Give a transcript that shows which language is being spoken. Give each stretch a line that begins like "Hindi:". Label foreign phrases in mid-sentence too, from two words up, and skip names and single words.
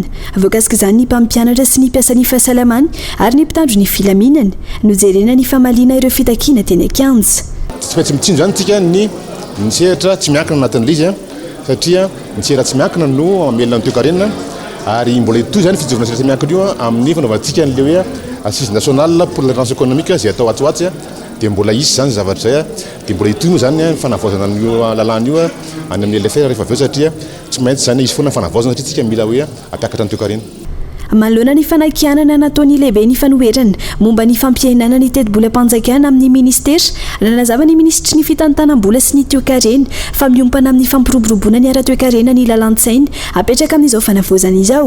Malagasy: Voakasika izany ny mpampianatra sy ny mpiasa ny fahasalamana ary ny mpitandro ny filaminana. Nojerena ny famaliana ireo fitakiana teny Ankanja. Tsy maintsy mitsinjo zany tsika ny sehatra tsy miankina anatin'izy satria ny sehatra tsy miankina no amelona ny toe-karena ary mbola itoy zany fijorona sehatra miankina io amin'ny fanaovantsika n'le hoe
French: assise nationale pour la relance économique
Malagasy: zay atao atsoatsy dia mbola isy zany zavatra zay dia mbola itoy moa zany fanavaozana n'io lalàna io any amin'ny LFR rehefa aveo satria tsy maintsy zany izy foana fanavaozana satria tsika mila hoe ampiakatra ny toe-karena. Manoloana ny fanakianana nataony lehibe ny fanoherana momba ny fampiainana ny teti-bolam-panjakana amin'ny ministera nanazava ny ministry ny fitantanam-bola sy ny toe-karena fa miompana amin'ny fampiroboroboana ny ara-toe-karena ny lalan-tsaina apetraka amin'izao fanavaozana izao.